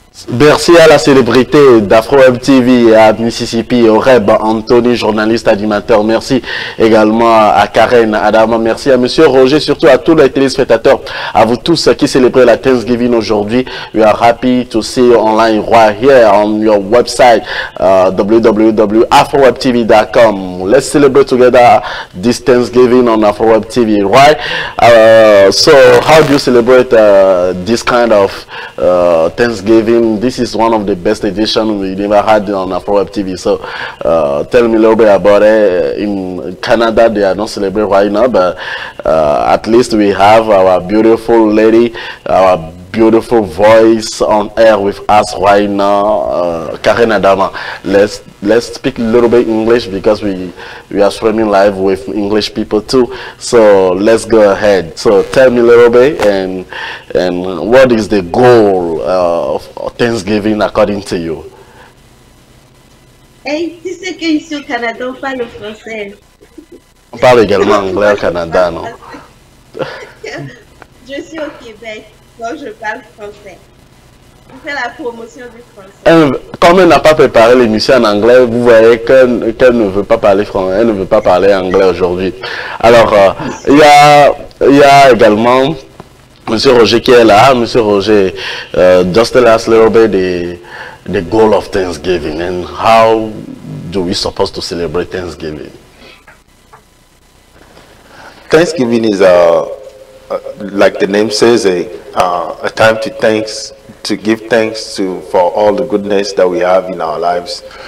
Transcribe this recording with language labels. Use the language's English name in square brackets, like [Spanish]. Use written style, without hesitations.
[French] Merci à la célébrité d'Afro Web TV à Mississippi, Oreb Anthony, journaliste animateur. Merci également à Karen Adama. Merci à Monsieur Roger, surtout à tous les téléspectateurs, à vous tous qui célébrez la Thanksgiving aujourd'hui. [English] We are happy to see you online right here on your website, www.afrowebtv.com. Let's celebrate together this Thanksgiving on Afro Web TV, right? So how do you celebrate this kind of Thanksgiving and this is one of the best editions we never had on AfroWeb TV. So tell me a little bit about it. In Canada, they are not celebrating right now, but at least we have our beautiful lady, our beautiful voice on air with us right now, Karen Adama. Let's speak a little bit English because we are streaming live with English people too. So let's go ahead. So tell me a little bit and what is the goal of Thanksgiving according to you? [French] Hey, tu sais qu'ici au Canada on parle français. On parle également anglais au Canada, non? Je suis au Québec. Donc je parle français. On fait la promotion du français. Comme elle n'a pas préparé l'émission en anglais, vous voyez qu'elle ne veut pas parler français, elle ne veut pas parler anglais aujourd'hui. Alors, il y a également Monsieur Roger qui est là. [English] Monsieur Roger, just tell us a little bit the goal of Thanksgiving and how do we supposed to celebrate Thanksgiving? Thanksgiving is like the name says, a time to give thanks for all the goodness that we have in our lives.